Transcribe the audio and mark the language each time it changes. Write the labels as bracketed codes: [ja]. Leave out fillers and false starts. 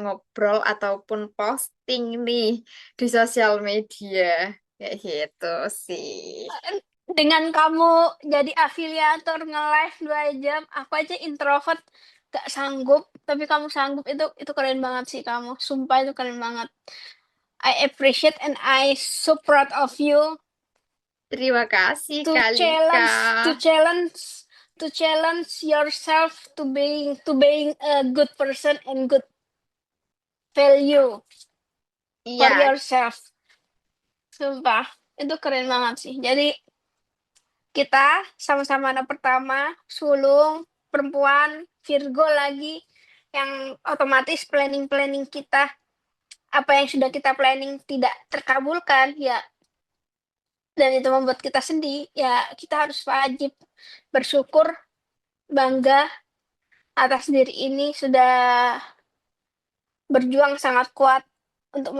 [id] ngobrol ataupun posting nih di sosial media kayak gitu sih. dengan kamu jadi afiliator nge-live 2 jam, aku aja introvert gak sanggup, tapi kamu sanggup, itu keren banget sih kamu. Sumpah itu keren banget. [en] I appreciate and I so proud of you [id] Terima kasih [en] to Kalika. challenge to challenge to challenge yourself to being a good person and good value for [id] Iya, [en] yourself. [id] Sumpah, itu keren banget sih. Jadi kita sama-sama anak pertama, sulung, perempuan, Virgo lagi, yang otomatis planning-planning kita, apa yang sudah kita planning tidak terkabulkan, ya, dan itu membuat kita sedih, ya kita harus wajib bersyukur, bangga atas diri ini sudah berjuang sangat kuat untuk